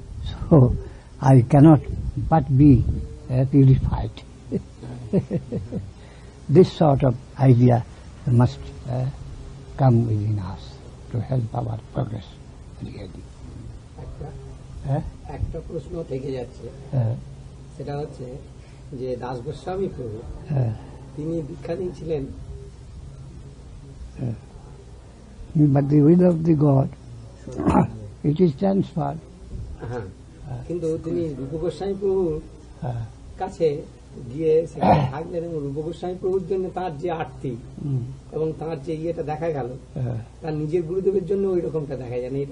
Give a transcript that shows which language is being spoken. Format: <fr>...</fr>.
<en>So I cannot but be purified. This sort of idea must come within us to help our progress really.</en> <bn>একটা প্রশ্ন থেকে যাচ্ছে, সেটা হচ্ছে যে দাস গোস্বামী প্রভু তিনি দীক্ষা নিয়েছিলেন,</bn> <en>but the will of the God it is transferred.</en> <bn>হ্যাঁ, কিন্তু তিনি রূপ গোস্বামী প্রভুর কাছে গিয়ে সেখানে থাকলেন এবং রূপ গোস্বামী প্রভুর জন্য তার যে আরতি এবং তার যে ইয়েটা দেখা গেল, তার নিজের গুরুদেবের জন্য ওই রকমটা দেখা যায় না।</bn>